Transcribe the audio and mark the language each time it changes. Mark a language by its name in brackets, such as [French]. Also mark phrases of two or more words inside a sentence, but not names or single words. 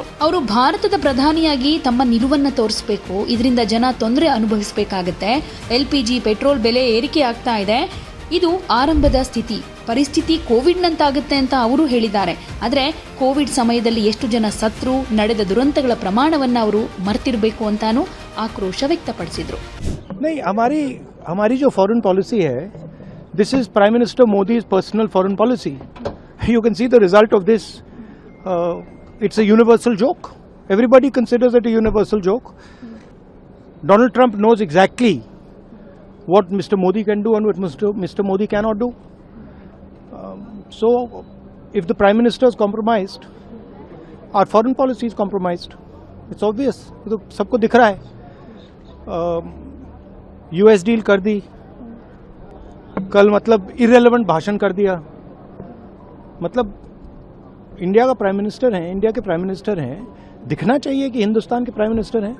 [Kannada] ಅವರು ಭಾರತದ ಪ್ರಧಾನಿಯಾಗಿ ತಮ್ಮ ನಿಲುವನ್ನ ತೋರಿಸಬೇಕು, ಇದರಿಂದ ಜನ ತೊಂದರೆ ಅನುಭವಿಸಬೇಕಾಗತ್ತೆ. LPG ಪೆಟ್ರೋಲ್ ಬೆಲೆ ಏರಿಕೆ ಆಗ್ತಾ ಇದೆ, ಇದು ಆರಂಭದ ಪರಿಸ್ಥಿತಿ ಕೋವಿಡ್ ನಂತಾಗುತ್ತೆ ಅಂತ ಅವರು ಹೇಳಿದ್ದಾರೆ. ಆದ್ರೆ ಕೋವಿಡ್ ಸಮಯದಲ್ಲಿ ಎಷ್ಟು ಜನ ಸತ್ರು, ನಡೆದ ದುರಂತಗಳ ಪ್ರಮಾಣವನ್ನ ಅವರು ಮರ್ತಿರಬೇಕು ಅಂತಾನೂ ಆಕ್ರೋಶ ವ್ಯಕ್ತಪಡಿಸಿದ್ರು. [Hindi] नहीं, हमारी जो [English] foreign policy [Hindi] है, [English] This is Prime Minister Modi's personal foreign policy. You can see the result of this. It's a universal joke. Everybody considers it a universal joke. Donald Trump knows exactly what Mr. Modi can do and what Mr. Modi cannot do. So if the prime minister is compromised, our foreign policy is compromised. It's obvious. [Hindi] तो सबको दिख रहा है. US डील कर दी कल, मतलब इररिलेवेंट भाषण कर दिया. मतलब इंडिया का [English] prime minister [Hindi] है, इंडिया के [English] prime minister [Hindi] हैं, दिखना चाहिए कि हिंदुस्तान के [English] prime minister [Hindi] हैं.